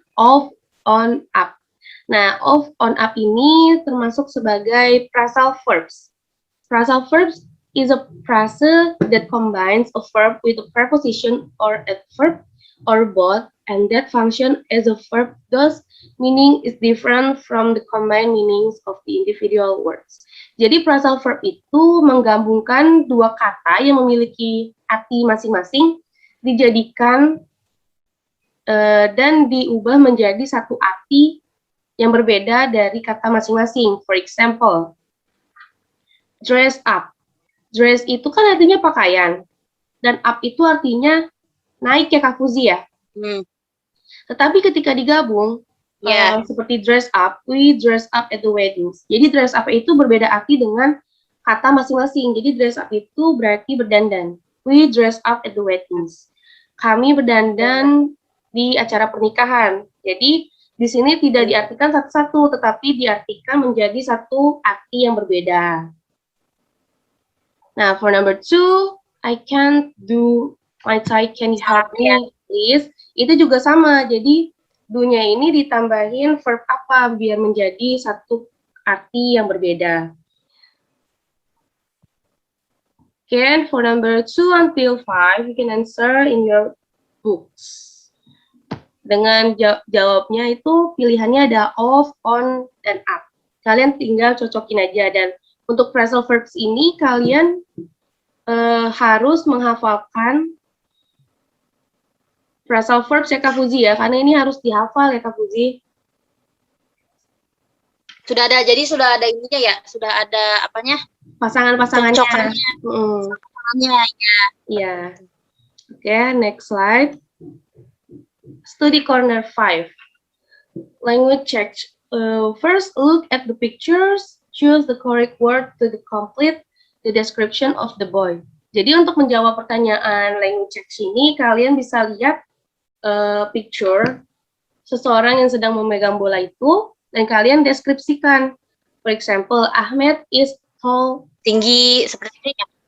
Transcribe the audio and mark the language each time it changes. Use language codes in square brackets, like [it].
[id] Off, on, up. Nah, off, on, up ini termasuk sebagai phrasal verbs. [en] Phrasal verbs is a phrase that combines a verb with a preposition or adverb or both, and that function as a verb, thus meaning is different from the combined meanings of the individual words. [id] Jadi phrasal verb itu menggabungkan dua kata yang memiliki arti masing-masing, dijadikan dan diubah menjadi satu arti yang berbeda dari kata masing-masing. [en] For example, [id] dress up. Dress itu kan artinya pakaian, dan up itu artinya naik ya Kak Fuzi ya. Tetapi ketika digabung, seperti dress up, [en] we dress up at the weddings. [id] Jadi dress up itu berbeda arti dengan kata masing-masing. Jadi dress up itu berarti berdandan. [en] We dress up at the weddings. [id] Kami berdandan di acara pernikahan. Jadi di sini tidak diartikan satu-satu, tetapi diartikan menjadi satu arti yang berbeda. [en] Nah, for number 2, I can't do my tie. Can you help me, please? [id] Itu juga sama. Jadi do-nya ini ditambahin verb apa biar menjadi satu arti yang berbeda. [en] Okay, for number 2 until 5, you can answer in your books. [id] Dengan jawabnya itu pilihannya ada off, on, dan up. Kalian tinggal cocokin aja. Dan untuk phrasal verbs ini kalian harus menghafalkan phrasal verbs ya Kak Fuzi ya, karena ini harus dihafal ya Kak Fuzi. Sudah ada, jadi sudah ada ininya ya, sudah ada apanya? Pasangan-pasangannya. Pasangannya ya. [en] Iya. Oke, next slide. Study corner 5. Language check. First, look at the pictures. Choose the correct word to complete the description of the boy. [id] Jadi untuk menjawab pertanyaan language check ini, kalian bisa lihat picture seseorang yang sedang memegang bola itu, dan kalian deskripsikan. [en] For example, Ahmed is tall. [id] Tinggi seperti ini ya?